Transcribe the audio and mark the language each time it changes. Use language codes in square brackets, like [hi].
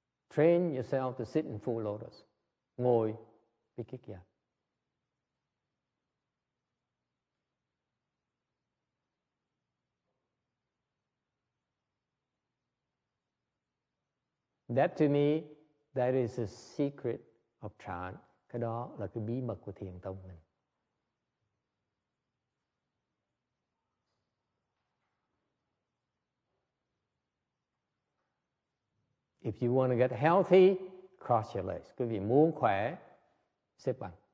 [en] Train yourself to sit in full lotus. [vi] Ngồi Vikikia. [en] That to me, that is a secret of Chan. [vi] Cái đó là cái bí mật của thiền tông mình. [en] If you want to get healthy, cross your legs. [vi] Quý vị muốn khỏe, xếp bằng.